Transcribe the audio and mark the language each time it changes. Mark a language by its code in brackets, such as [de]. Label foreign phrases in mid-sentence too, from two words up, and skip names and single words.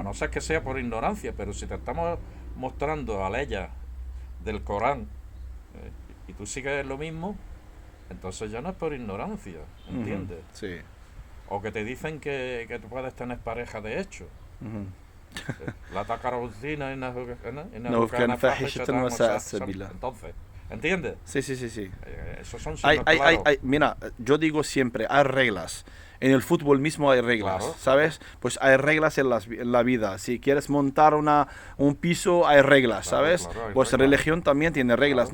[es] a no ser que sea por ignorancia, pero si te estamos mostrando a leyes del Corán y tú sigues lo mismo, entonces ya no es por ignorancia, ¿entiendes? Sí. O que te dicen que tú puedes tener pareja de hecho. Ujú. La tacarocina No, [ar] كان فاحشة وساء سبيلا. [es] Entonces, ¿entiendes? Sí. Esos son Hay, signos hay, claros. mira, yo digo siempre, hay reglas. En el fútbol mismo hay reglas, Claro. ¿sabes? Pues hay reglas en la vida. Si quieres montar un piso, hay reglas, Claro, ¿sabes? claro, hay Pues reglas. religión también tiene reglas.